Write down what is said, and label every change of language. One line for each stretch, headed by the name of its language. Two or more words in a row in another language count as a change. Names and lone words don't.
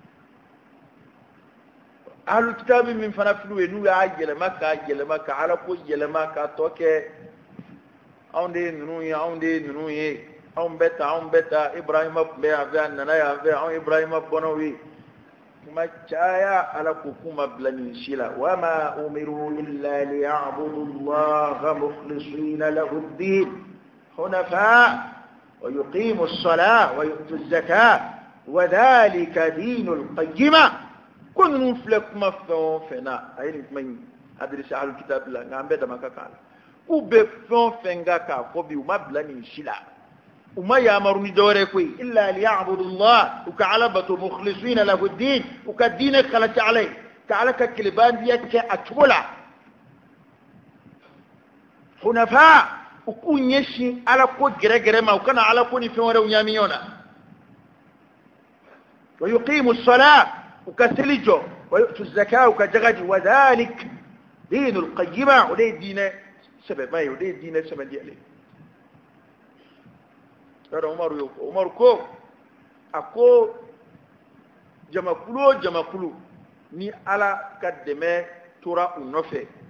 Arabic: أهل الكتاب
Bambara: min fana filu ye n'u y'a yɛlɛma ka ala ko yɛlɛma ka tɔ kɛ anw de ye ninnu ye anw de ye ninnu ye anw bɛ ta ibrahima tun bɛ yan fɛ a nana yan fɛ anw ibrahima bɔnnaw ye kuma caya ala ko kuma bila nin si la
Arabic: وما أمروا إلا ليعبدوا الله مخلصين له الدين حنفاء ويقيموا الصلاة ويؤتوا الزكاة و ذلك دين القيمة
Bambara: kun filɛ kuma fɛn o fɛn na a ye nin kuma in adressé
Arabic: أهل الكتاب
Bambara: la nka an bɛɛ dama ka kan la k'u bɛ fɛn o fɛn ka k'a fɔ bi u ma bila nin si la u ma yamaru ni dɔwɛrɛ koyi
Arabic: إلا ليعبدوا الله
Bambara: u ka ala bato
Arabic: مخلصين له الدين
Bambara: u ka diinɛ kalaci ala ye ka ala ka tilebandiya kɛ a cogo la hunafa u k'u ɲɛsin ala ko gɛrɛgɛrɛ ma u kana ala ko ni fɛn wɛrɛw ɲami ɲɔgɔn na
Arabic: ويقيموا الصلاة
Bambara: u ka seli jɔ
Arabic: ويؤتوا الزكاة
Bambara: u ka jaga di
Arabic: وذلك دين القيمة
Bambara: o de ye diinɛ sɛbɛba ye o de ye diinɛ sɛbɛndiyalen yɔrɔ umaru ko a ko jamakulu o jamakulu ni ala ka dɛmɛ tora u nɔfɛ